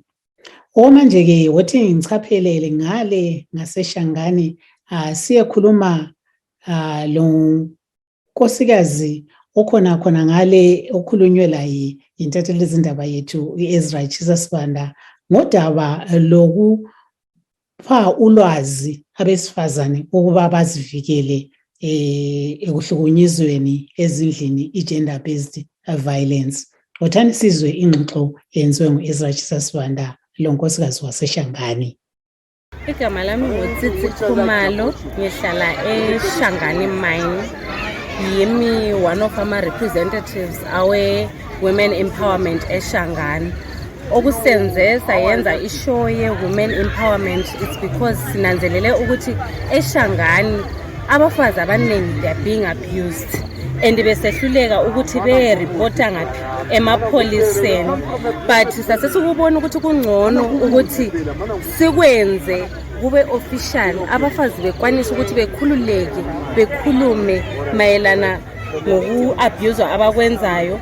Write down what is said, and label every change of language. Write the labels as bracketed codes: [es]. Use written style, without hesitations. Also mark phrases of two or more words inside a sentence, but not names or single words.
[nd] Manje ke wothi ngichaphelele ngale ngaseShangani siyekhuluma lo nkosikazi okhona ngale okhulunywe la intatheli zindaba yethu iEzra Chisasibanda ngodaba lokupha ulwazi abesifazane ukuba bazivikele ekuhlukunyezweni ezindlini i- [en] gender based violence. [nd] Wothani sizwe ingxoxo yenziwe nguEzra Chisasibanda lo nkosikazi waseShangani. Igama lami nguTsitsi Khumalo, ngihlala eShangani Mine. Yimi [en] one of our representatives [nd] awe [en] women empowerment [nd] eShangani. Okusenze sayenza ishow ye [en] women empowerment is because [nd] sinanzelele ukuthi eShangani abafazi abaningi [en] they are being abused [nd] and besehluleka ukuthi be-reporta ngaphi emapholiseni, but sasesikubona ukuthi kungcono ukuthi sikwenze kube official, abafazi bekwanisa ukuthi bekhululeke bekhulume mayelana ngoku-abuse abakwenzayo.